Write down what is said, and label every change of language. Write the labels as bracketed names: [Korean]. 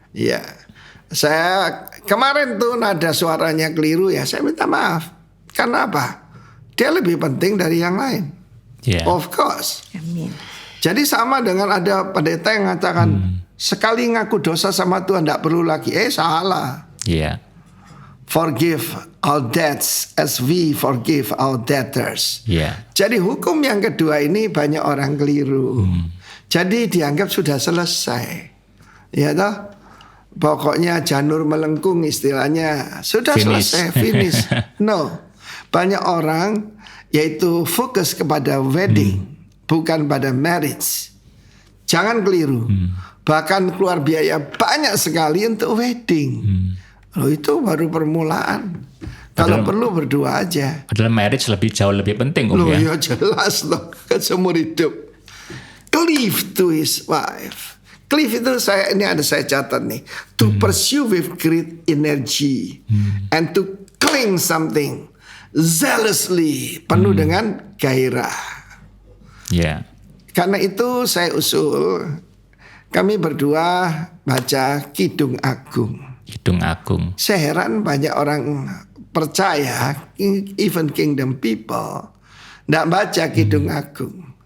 [Indonesian] Ya. Saya kemarin tuh nada suaranya keliru ya, saya minta maaf. Karena apa? Dia lebih penting dari yang lain. [English] Of course. [Indonesian] Amin. Jadi sama dengan ada pendeta yang mengatakan sekali ngaku dosa sama Tuhan tidak perlu lagi. Salah. [English] Forgive our debts as we forgive our debtors. [Indonesian] Jadi hukum yang kedua ini banyak orang keliru. Jadi dianggap sudah selesai. Ya toh? Pokoknya janur melengkung istilahnya sudah selesai, finish. No. Banyak orang yaitu fokus kepada wedding, bukan pada marriage. Jangan keliru. Bahkan keluar biaya banyak sekali untuk wedding. Loh itu baru permulaan. Kalau perlu berdua aja. Padahal marriage jauh lebih penting. Loh ya jelas loh. Seumur hidup. [English] Cleave to his wife. [Indonesian] Cleave itu saya catat nih. [English] To pursue with great energy. And to cling something. [Indonesian] Zealously, penuh dengan gairah. Karena itu saya usul kami berdua baca Kidung Agung. Saya heran banyak orang percaya, [English] even kingdom people, [Indonesian] tidak baca Kidung Agung.